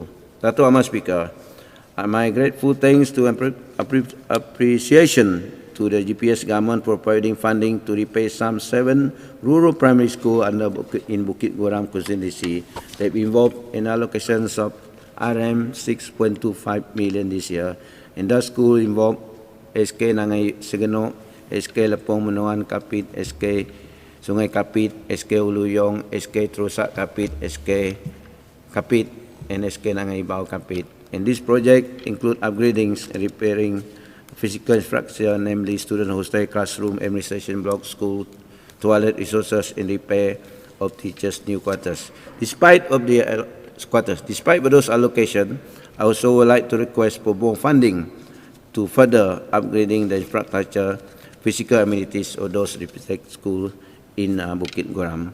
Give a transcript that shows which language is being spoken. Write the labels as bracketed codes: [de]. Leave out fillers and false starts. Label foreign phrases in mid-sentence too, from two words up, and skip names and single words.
[en] Dato' Ahmad Speaker, my grateful thanks to appreciation to the GPS government for providing funding to repair some 7 rural primary schools in Bukit Goram constituency that involved in allocations of RM 6.25 million this year. And that school involved SK Nangai Segeno, SK Lepong Menuan Kapit, SK Sungai Kapit, SK Uluyong, SK Terusak Kapit, SK Kapit, and SK Nangai Bau Kapit. And this project include upgrading and repairing physical infrastructure, namely student hostel, classroom, administration block, school, toilet resources, and repair of teachers' new quarters. Despite of those allocations, I also would like to request for more funding to further upgrading the infrastructure, physical amenities of those reputed schools in Bukit Goram.